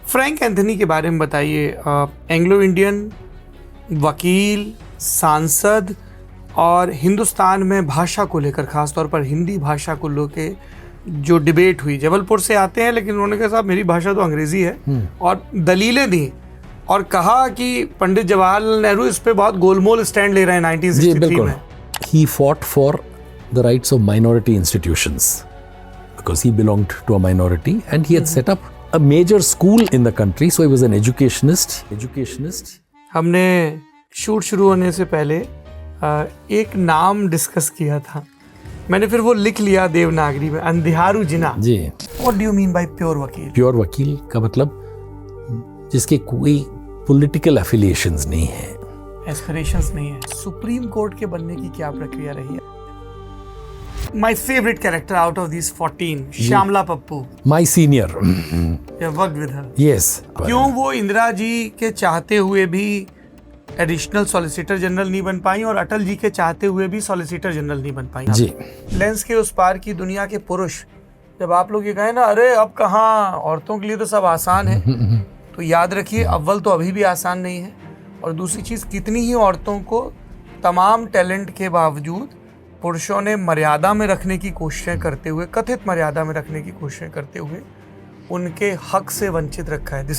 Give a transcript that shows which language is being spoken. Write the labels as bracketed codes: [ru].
[hi] Frank Anthony के बारे में बताइए। एंग्लो इंडियन वकील, सांसद और हिंदुस्तान में भाषा को लेकर, खासतौर पर हिंदी भाषा को लेकर जो डिबेट हुई, जबलपुर से आते हैं लेकिन उन्होंने कहा साहब मेरी भाषा तो अंग्रेजी है, और दलीलें दी और कहा कि पंडित जवाहरलाल नेहरू इस पे बहुत गोलमोल स्टैंड ले रहे हैं 1963 में। [en] He fought for the rights of minority institutions because he belonged to a minority and he had set up a major school in the country, so he was an educationist. [hi] हमने shoot शुरू होने से पहले एक नाम discuss किया था, मैंने फिर वो लिख लिया देवनागरी में, अंधियारू जिना जी। [en] What do you mean by pure vakil? [hi] प्योर वकील का मतलब जिसके कोई पॉलिटिकल एफिलिएशंस नहीं है, एस्पिरेशंस नहीं है। सुप्रीम कोर्ट के बनने की क्या प्रक्रिया रही है? [en] My favorite character out of these 14, Shyamala Pappu. my senior. You worked with her. Yes. [hi] क्यों वो इंदिरा जी के चाहते हुए भी एडिशनल सॉलिसिटर जनरल नहीं बन पाई और अटल जी के चाहते हुए भी सॉलिसिटर जनरल नहीं बन पाई? जी। लेंस के उस पार की दुनिया के पुरुष, जब आप लोग ये कहें ना अरे अब कहाँ, औरतों के लिए तो सब आसान है, तो याद रखिए अव्वल तो अभी भी आसान नहीं है, और दूसरी चीज़ कितनी ही औरतों को तमाम टैलेंट के बावजूद पुरुषों ने मर्यादा में रखने की कोशिशें करते हुए, कथित मर्यादा में रखने की कोशिशें करते हुए उनके हक से वंचित रखा है।